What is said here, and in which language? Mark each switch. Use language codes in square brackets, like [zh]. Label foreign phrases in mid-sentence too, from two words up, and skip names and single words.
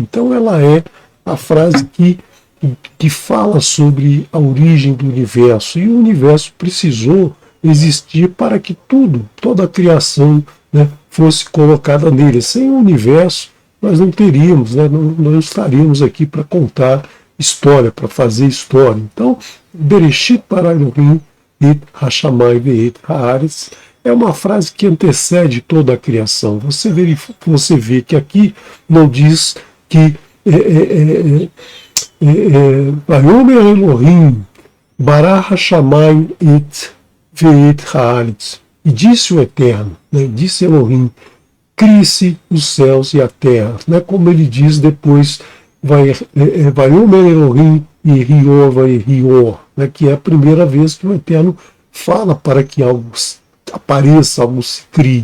[pt] Então ela é a frase que fala sobre a origem do universo, e o universo precisou existir para que toda a criação, né, fosse colocada nele. Sem o universo nós não teríamos, né, não estaríamos aqui para contar história, para fazer história. Então, [he] בראשית ברא אלהים, את השמים ואת הארץ, [pt] é uma frase que antecede toda a criação. Você vê que aqui não diz que [he] ויאמר אלהים ברא השמים את ואת הארץ, [pt] e disse o Eterno, né, disse Elohim, crie-se os céus e a terra, né, como ele diz depois, [he] ויאמר אלהים [pt] e Rior, né, que é a primeira vez que o Eterno fala para que algo apareça, algo se crie.